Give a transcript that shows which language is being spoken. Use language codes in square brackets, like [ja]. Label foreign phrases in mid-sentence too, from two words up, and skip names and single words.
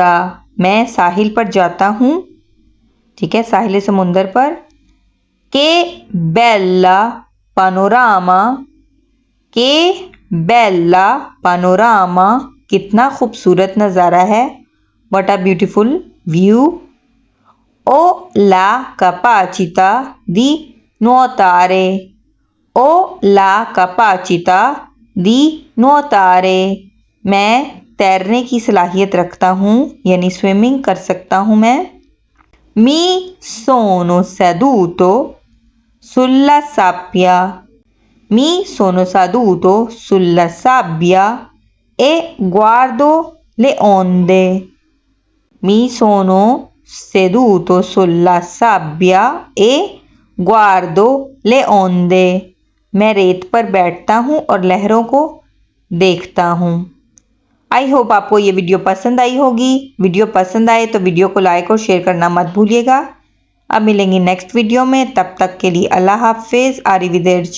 [ur] میں ساحل پر جاتا ہوں۔ ٹھیک ہے، ساحل سمندر پر. [it] che bella panorama. che bella panorama. [ur] کتنا خوبصورت نظارہ ہے. [en] What a beautiful view. [it] Ho la capacità di nuotare. Ho la capacità di nuotare. [ur] میں تیرنے کی صلاحیت رکھتا ہوں، یعنی سوئمنگ کر سکتا ہوں میں. [it] Mi sono seduto sulla sabbia. Mi sono seduto sulla sabbia e guardo le onde. Mi sono seduto sulla sabbia e guardo le onde. [ur] میں ریت پر بیٹھتا ہوں اور لہروں کو دیکھتا ہوں. [en] I hope [ur] آپ کو یہ ویڈیو پسند آئی ہوگی. ویڈیو پسند آئے تو ویڈیو کو لائک اور شیئر کرنا مت بھولیے گا. اب ملیں گے [en] next video [ur] میں، تب تک کے لیے اللہ حافظ.